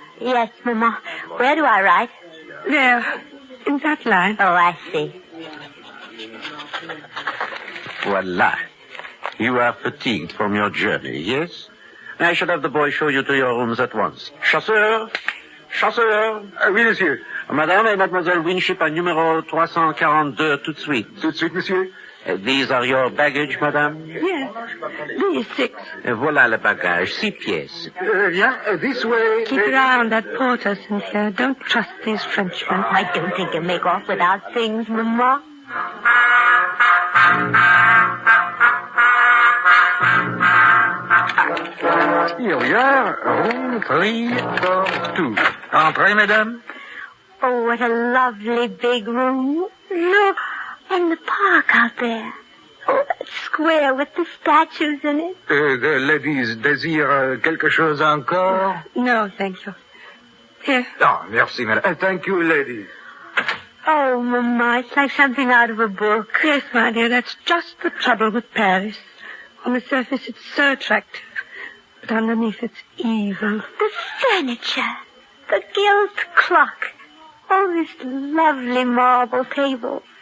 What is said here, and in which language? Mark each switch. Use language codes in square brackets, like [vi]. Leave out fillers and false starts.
[en] Yes, Mama. Where do I write? There. In that line. Oh, I see. [fr] Voila. [en] You are fatigued from your journey, yes? I shall have the boy show you to your rooms at once. [fr] Chasseur! Chasseur! Oui, monsieur. Madame et Mademoiselle Winship à numéro 342 tout de suite. Tout de suite, monsieur. [en] These are your baggage, madame? Yes. These 6. [fr] Voilà le bagage, 6 pièces. [en] Yeah, this way. Keep your eye on that porter, Cynthia. Don't trust these Frenchmen. I don't think you'll make off without things, Mama. Here we are. Room 342. [fr] Entrez, madame. [en] Oh, what a lovely big room. Look, and the park out there. Oh, that square with the statues in it. The ladies [fr] désirent quelque chose encore? [en] No, thank you. Here. [fr] Ah, merci, madame. [en] Thank you, ladies. Oh, Mama, it's like something out of a book. Yes, my dear, that's just the trouble with Paris. On the surface, it's so attractive. But underneath, it's evil. The furniture, the gilt clock, oh, this lovely marble table.